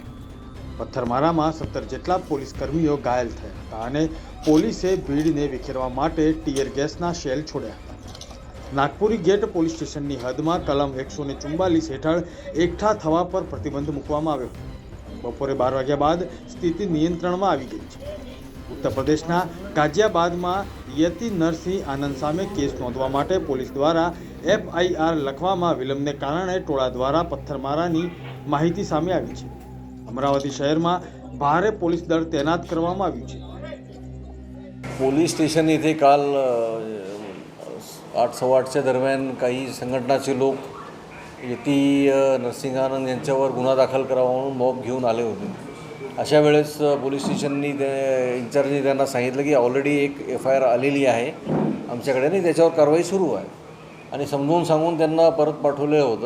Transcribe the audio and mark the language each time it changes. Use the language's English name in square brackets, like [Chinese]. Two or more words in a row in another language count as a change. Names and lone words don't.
[Gujarati] પથ્થરમારામાં 17 જેટલા પોલીસ કર્મીઓ ઘાયલ થયા હતા અને પોલીસે ભીડને વિખેરવા માટે ટીયર ગેસના શેલ છોડ્યા હતા। નાગપુરી ગેટ પોલીસ સ્ટેશનની હદમાં કલમ 144 હેઠળ એકઠા થવા પર પ્રતિબંધ મૂકવામાં આવ્યો હતો। બપોરે 12 વાગ્યા બાદ સ્થિતિ નિયંત્રણમાં આવી ગઈ છે। उत्तर प्रदेशना गाजियाबादમાં યતિ નરસિંહ આનંદ સામે કેસ નોંધવા માટે પોલીસ દ્વારા FIR લખવામાં વિલંબને કારણે ટોળા દ્વારા પથ્થરમારાની માહિતી સામે આવી છે। અમરાવતી શહેરમાં ભારે પોલીસ દળ તૈનાત કરવામાં આવ્યું છે। [Marathi] पोलीस स्टेशन इथे काल 8:15च्या दरम्यान काही संघटनाचे लोक यती नरसिंहानंद यांच्यावर गुन्हा दाखल करावा म्हणून मॉब घेऊन आले होते। अशा वेळेस पोलीस स्टेशननी इंचार्जनी त्यांना सांगितलं की ऑलरेडी एक FIR आलेली आहे आमच्याकडे आणि त्याच्यावर कारवाई सुरू आहे आणि समजून सांगून त्यांना परत पाठवलं होतं।